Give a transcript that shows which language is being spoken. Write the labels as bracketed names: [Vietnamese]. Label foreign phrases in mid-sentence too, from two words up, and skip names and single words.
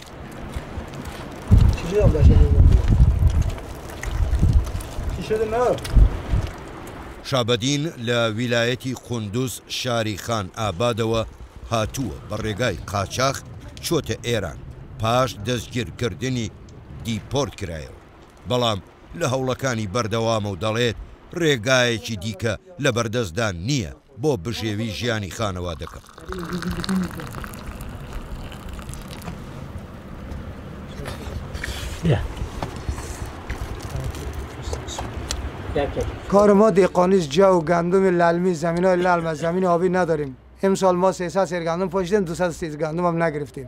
[Central Kurdish] شابەدین لە ویلایەتی قوندوز شاری خان ئابادەوە هاتووە بە ڕێگای قاچاق چۆتە ئێران پاش دەستگیرکردنی دیپۆرت کرایەوە بەڵام لە هەوڵەکانی بەردەوامە و دەڵێت ڕێگایەکی دیکە لە بەردەستدان نییە بۆ بژێوی ژیانی خانەوادەکە. [Persian] کار ما دهقانی جو گندم للمی زمین های للم زمین آبی نداریم. امسال ما 300 سیر گندم پاشیدیم 230 گندم هم نگرفتیم.